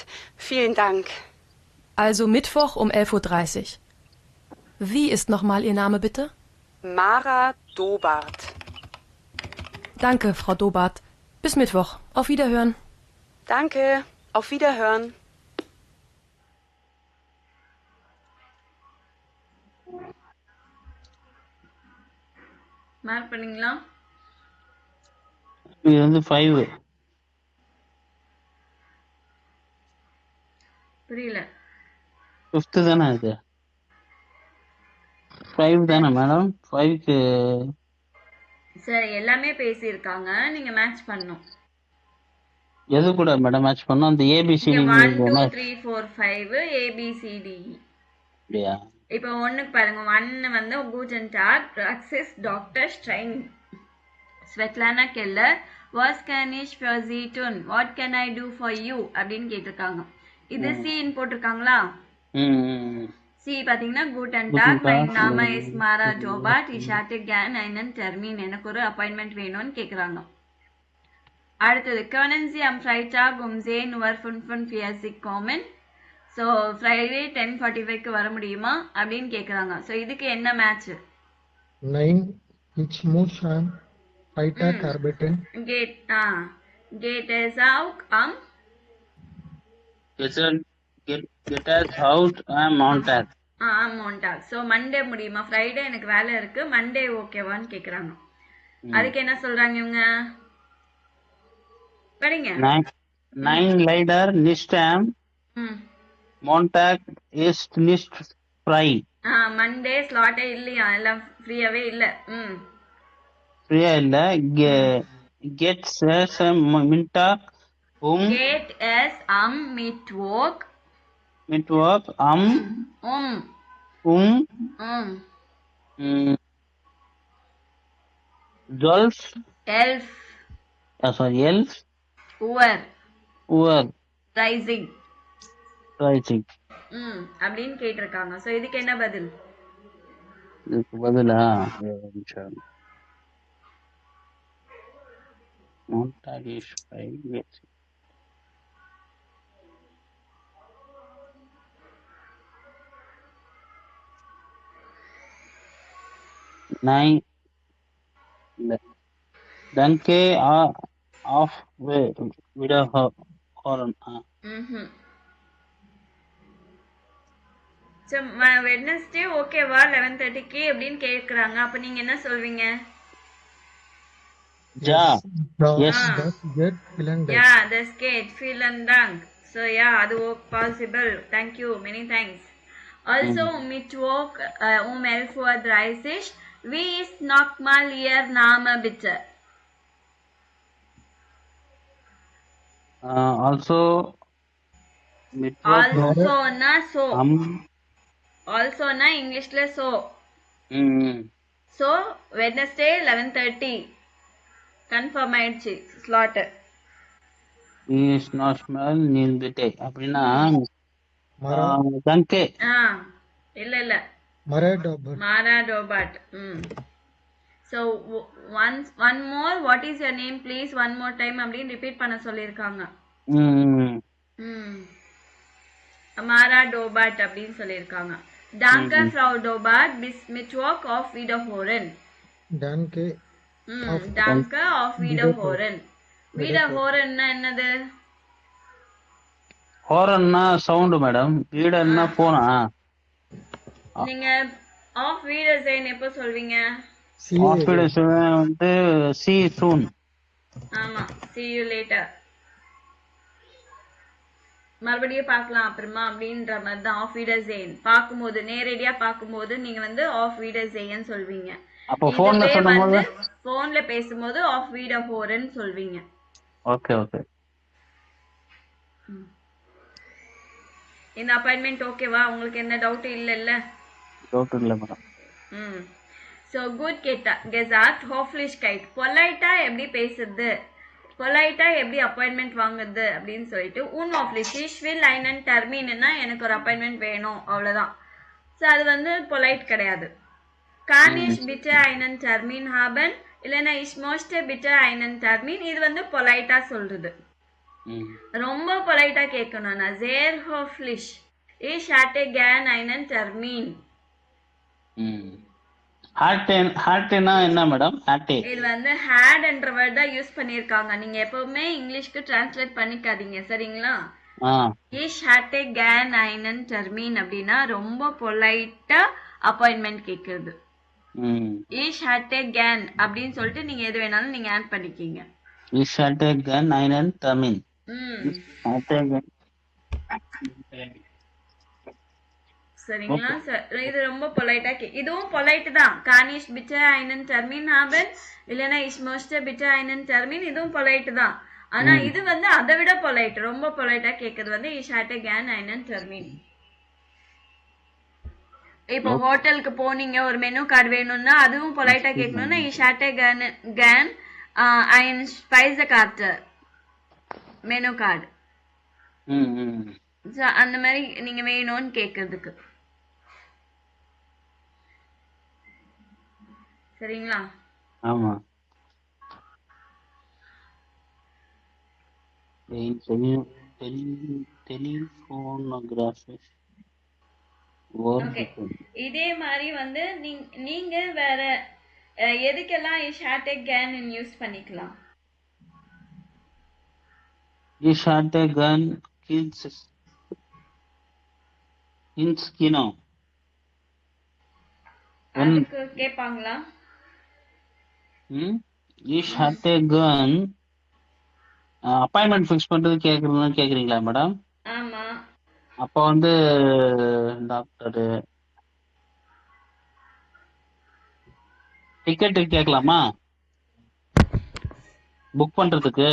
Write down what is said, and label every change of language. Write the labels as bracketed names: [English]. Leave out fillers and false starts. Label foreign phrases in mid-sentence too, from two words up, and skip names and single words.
[German] Vielen Dank. Also Mittwoch um 11:30 Uhr. Wie ist nochmal Ihr Name bitte? Mara Dobart. Danke, Frau Dobart. Bis Mittwoch. Auf Wiederhören. Danke. Auf Wiederhören. [Tamil] மார்க் பண்ணீங்களா? இது வந்து 5. புரியல. 5th தானே இது? 5 தானே மேடம்? 5க்கு சரி எல்லாமே பேசியிருக்காங்க. நீங்க மேட்ச் பண்ணணும். எது கூட மேடம் மேட்ச் பண்ணோம்? அந்த இங்க ஏபிசிடி 1 2 3 4 5 ABCD. அப்படியா? இப்போ ஒண்ணுக்கு பாருங்க. 1 வந்து [German] Guten Tag, Praxis Dr. Stein, Svetlana Keller. Was can ich für Sie tun? [English] What can I do for you? [Tamil] அப்படின்னு கேட்டிருக்காங்க. இது C போட்டிருக்காங்களா? ம். C பாத்தீங்கன்னா Guten [German] Guten Tag, mein Tag. Name ist Mara Dobart. Ich hätte gern einen Termin. [Tamil] எனக்கு ஒரு அப்பாயின்மெண்ட் வேணும்னு கேக்குறாங்க. [German] அடுத்தது können Sie am Freitag um 10:45 Uhr kommen? [Tamil] ஸோ ஃப்ரைடே 10:45க்கு வர முடியுமா அப்படின்னு கேட்குறாங்க. ஸோ இதுக்கு என்ன மேட்ச்? [German] 9 ich muss am Freitag arbeiten. Geht es auch am Get us out Montag. Montag. [Tamil] ஸோ மண்டே முடியுமா? ஃப்ரைடே எனக்கு வேலை இருக்கு, மண்டே ஓகேவான்னு கேட்குறாங்க. அதுக்கு என்ன சொல்றாங்க இவங்க? படிங்க. [German] 9 leider nicht am ம் Montag ist nicht frei. [Tamil] மண்டே ஸ்லாட்டே இல்லையா, எல்லாம் ஃப்ரீயாவே இல்ல. Frei இல்ல. [German] Gets es Mittag Geht es am Mittwoch am um um um mm, 12 11 11 Uhr Uhr rising rising. [Tamil] அப்படின்னு கேட்டிருக்காங்க. சோ இதுக்கு என்ன பதில்? இதுக்கு பதிலா ஒரு நிமிஷம். [German] Montag ist frei. Yes. Nein. Danke auf Wiederhören. [Tamil] சோ வெட்னஸ்டே ஓகேவா 11:30க்கு அப்படின்னு கேக்குறாங்க. அப்ப நீங்க என்ன சொல்வீங்க? [German] Ja. [English] Yes. Yes. That's good. [German] Vielen Dank. [English] Yeah, that's great. [German] Vielen Dank. [English] So yeah, அது possible. Thank you. Many thanks. [German] Also Mittwoch 11:30 Uhr. Wie ist nochmal Ihr Name bitte? Also Mittwoch Also na so. am [English] Also na Englishல so. So Wednesday 11:30. [Tamil] கன்ஃபார்ம் ஆயிடுச்சு ஸ்லாட். is national நில்பிட்டே அப்படின்னா தங்கே. இல்ல மாரா டோபாட். [English] So one more, what is your name please, one more time [Tamil] அப்படின்னு ரிப்பீட் பண்ண சொல்லிருக்காங்க. மாரா டோபாட் அப்படின்னு சொல்லிருக்காங்க. [German] Danke Frau Dobat, bis Mittwoch auf Wiederhören. Danke. Danke auf Wiederhören. [Tamil] Wiederhörenனா என்னது? ஹோரன்னா சவுண்ட் மேடம், வீடன்னா போனா. நீங்க ஆஃப் Wiedersehen எப்ப சொல்வீங்க? [German] Auf Wiedersehen [English] வந்து see you soon. [Tamil] ஆமா, [English] see you later. [Tamil] மறுபடியும் பார்க்கலாம் அப்புறமா அப்படின்ற மாதிரி தான் [German] Auf Wiedersehen. [Tamil] பார்க்கும்போது நேரடியா பார்க்கும்போது நீங்க வந்து [German] Auf Wiedersehen [Tamil] சொல்வீங்க. அப்போ போன்ல சொல்லும்போது, போன்ல பேசும்போது [German] Auf Wiederhören [Tamil] சொல்வீங்க. ஓகே ஓகே. இந்த அப்பாயின்ட்மென்ட் ஓகேவா? உங்களுக்கு என்ன டவுட் இல்லல்ல? டவுட் இல்ல மேடம். [German] So good gesagt, Höflichkeit. [Tamil] பொலைட்டா எப்படி பேசுறது, பொலைட்டா எப்படி அப்பாயின்ட்மெண்ட் வாங்குறது அப்படின்னு சொல்லிட்டு [German] unhöflich, ich will einen Termin [Tamil] னா எனக்கு ஒரு அப்பாயின்ட்மெண்ட் வேணும் அவ்வளவுதான். சோ அது வந்து பொலைட் கிடையாது. [German] Kann ich bitte einen Termin haben? இல்லனா ich möchte bitte einen Termin. [Tamil] இது வந்து பொலைட்டா சொல்றது. ரொம்ப பொலைட்டா கேட்கணும்னா [German] sehr höflich, ich hätte gern einen Termin. [Tamil] ஹார்ட்னா என்ன மேடம்? ஹார்ட் இது வந்து had என்ற வேர்ட் தான் யூஸ் பண்ணிருக்காங்க. நீங்க எப்பவுமே இங்கிலீஷ்க்கு டிரான்ஸ்லேட் பண்ணிக்காதீங்க, சரிங்களா? [German] ich hätte gern einen Termin [Tamil] அப்படின்னா ரொம்ப பொலைட்டா அப்பாயின்ட்மெண்ட் கேக்குறது. [German] ich hätte gern [Tamil] அப்படின்னு சொல்லிட்டு நீங்க எது வேணாலும் நீங்க ஆட் பண்ணிக்கீங்க. [German] ich hätte gern einen Termin. [Tamil] சரிங்களா? இது ரொம்ப பொலைட்டா இதுவும் பொலைட் தான். [German] kann ich bitte einen Termin haben? இல்லனா ich möchte bitte einen Termin. [Tamil] இதுவும் பொலைட் தான். ஆனா இது வந்து அதை விட பொலைட், ரொம்ப பொலைட்டா கேக்குறது வந்து [German] ich hätte gern einen Termin. [Tamil] இப்போ ஹோட்டலுக்கு போனீங்க, ஒரு மெனு கார்டு வேணும்னா அதுவும் பொலைட்டா கேட்கணும்னா [German] ich hätte gern einen Speisekarte, [Tamil] மெனு கார்டு. அந்த மாதிரி நீங்க வேணும்னு கேக்குறதுக்கு, சரிங்களா? ஆமா. டெலிஃபோனோகிராஃபி. இதே மாதிரி வந்து நீங்க வேற எதுக்கெல்லாம் [German] ich hätte gern [Tamil] யூஸ் பண்ணிக்கலாம்? [German] ich hätte gern ins Kino. [Tamil] அதுக்கு கேட்பாங்களா? [German] ich hätte gern [Tamil] அப்பாயின்மெண்ட் ஃபிக்ஸ் பண்றது கேக்குறீங்களா மேடம்? ஆமா. அப்போ வந்து டாக்டர் டிக்கெட் கேட்கலாமா புக் பண்றதுக்கு?